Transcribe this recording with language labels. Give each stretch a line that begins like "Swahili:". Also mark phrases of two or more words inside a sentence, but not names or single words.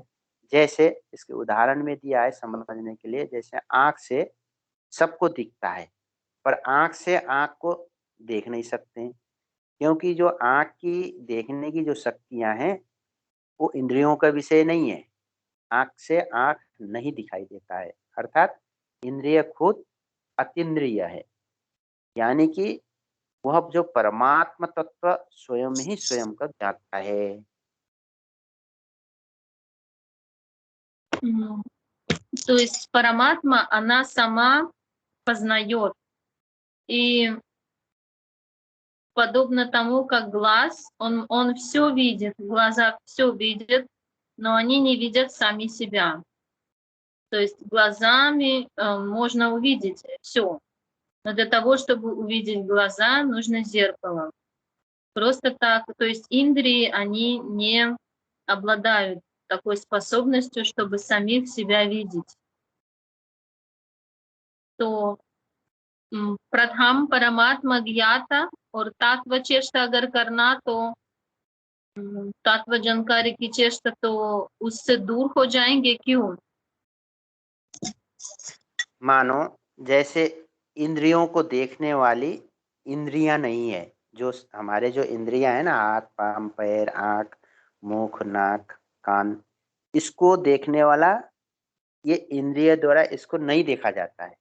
Hindi: जैसे इसके उदाहरण में दिया है समझने के लिए, जैसे आँख से सबको दिखता है पर आँख से आँख को देख नहीं सकते हैं, क्योंकि जो आँख की देखने की जो शक्तियाँ हैं वो इंद्रियों का विषय नहीं है। आँख से आँख नहीं दिखाई देता है, अर्थात इंद्रिय खुद अतीन्द्रिय है, यानी कि वह जो परमात्मा तत्व स्वयं ही स्वयं का ज्ञाता है।
Russian: То есть Параматма, она сама познает. И подобно тому, как глаз, он все видит, глаза все видят, но они не видят сами себя. То есть глазами можно увидеть все, но для того, чтобы увидеть глаза, нужно зеркало. Просто так, то есть индрии, они не обладают такой способностью, чтобы самих себя видеть.
Hindi: तो प्रथम परमात्मा ज्ञाता और तत्व चेष्टा अगर करना तो तत्व जानकारी की चेष्टा तो उससे दूर हो जाएंगे। क्यों? मानो जैसे इंद्रियों को देखने वाली इंद्रियां नहीं है, जो हमारे जो इंद्रियां है ना, हाथ पांव पैर आँख मुख नाक कान, इसको देखने वाला ये इंद्रिय द्वारा इसको नहीं देखा जाता है।